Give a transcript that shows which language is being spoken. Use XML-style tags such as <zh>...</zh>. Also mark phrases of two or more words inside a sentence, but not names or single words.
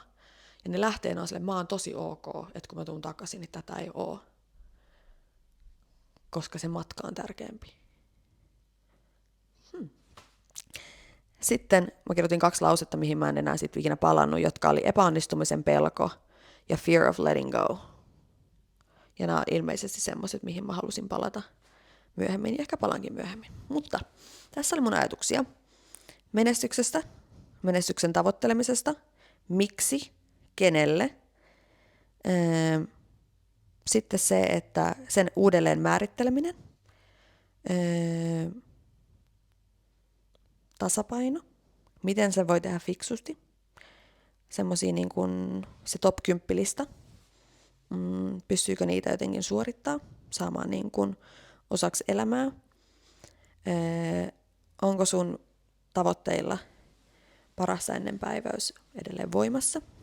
<fi>Ja ne lähtee, ne on silleen, mä oon tosi ok, että kun mä tuun takaisin, niin tätä ei oo. Koska se matka on tärkeämpi. Sitten mä kirjoitin 2 lausetta, mihin mä en enää sit ikinä palannut, jotka oli epäonnistumisen pelko ja</fi> <en>fear of letting go.</en> <fi>Ja nämä on ilmeisesti semmoiset, mihin mä halusin palata myöhemmin, ja ehkä palankin myöhemmin. Mutta tässä oli mun ajatuksia menestyksestä, menestyksen tavoittelemisesta, miksi, kenelle. Sitten se, että sen uudelleen määritteleminen, tasapaino, miten se voi tehdä fiksusti, semmoisia niin kuin se top 10 lista, pystyykö niitä jotenkin suorittaa, saamaan niin kuin osaksi elämää, onko sun tavoitteilla parasta ennen päiväys edelleen voimassa,</fi>